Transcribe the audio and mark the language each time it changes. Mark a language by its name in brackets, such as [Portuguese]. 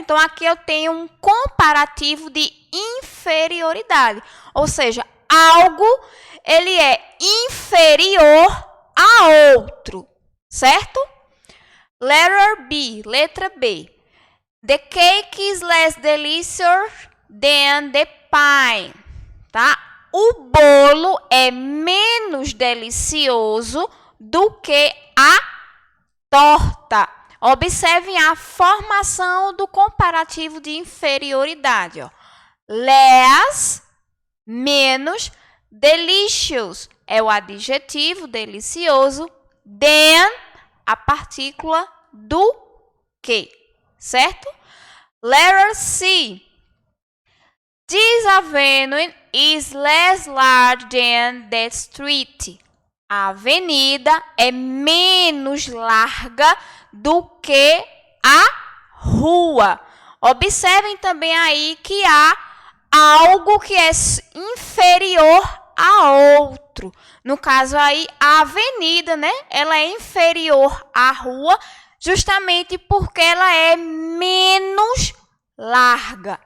[Portuguese] Então, aqui eu tenho um comparativo de inferioridade, ou seja, algo ele é inferior a outro, certo? Letra B. [English] The cake is less delicious than the pie, tá? [Portuguese] O bolo é menos delicioso do que a torta. Observem a formação do comparativo de inferioridade. Ó. Less, menos, delicious é o adjetivo delicioso, than, a partícula do que, certo? [English] Letter C. This avenue is less large than the street. [Portuguese] A avenida é menos larga do que a rua. Observem também aí que há algo que é inferior a outro. No caso aí, a avenida, né? Ela é inferior à rua justamente porque ela é menos larga.